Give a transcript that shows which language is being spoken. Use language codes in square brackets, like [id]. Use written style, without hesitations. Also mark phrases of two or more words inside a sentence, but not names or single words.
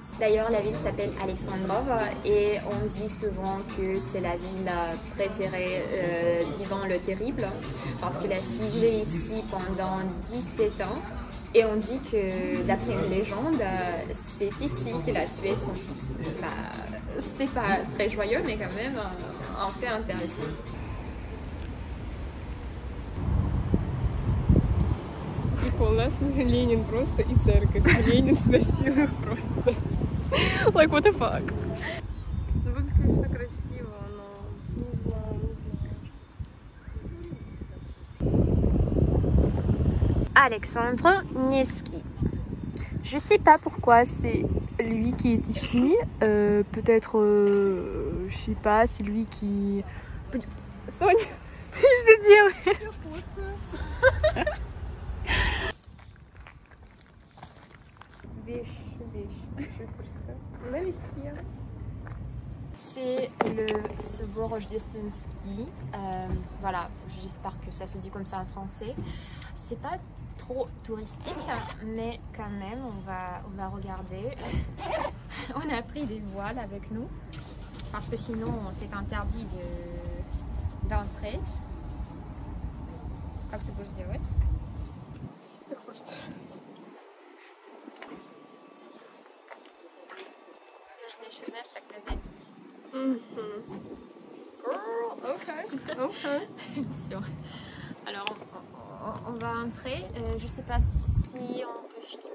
[fr] D'ailleurs, la ville s'appelle Alexandrov et on dit souvent que c'est la ville préférée d'Ivan le Terrible parce qu'il a siégé ici pendant 17 ans et on dit que, d'après une légende, c'est ici qu'il a tué son fils. C'est pas très joyeux, mais quand même un fait intéressant. [ru] У нас Ленин просто и церковь. Ленин сносил их просто. [en] Like, what the fuck? [ru] Ну, выглядит, конечно, красиво, но не знаю. [fr] Alexandre Nevsky. Je sais pas pourquoi c'est lui qui est ici. Peut-être, je sais pas, c'est lui qui... [ru] Соня, что ты делаешь? [fr] C'est le [ru] Собор Рождественский. [fr] Voilà, j'espère que ça se dit comme ça en français. C'est pas trop touristique, mais quand même, on va regarder. On a pris des voiles avec nous parce que sinon, c'est interdit d'entrer. [ru] Как ты будешь делать? Знаешь, так надеть. [en] Girl, okay. [ru] Все. [fr] Alors, on va entrer. Je sais pas si on peut filmer.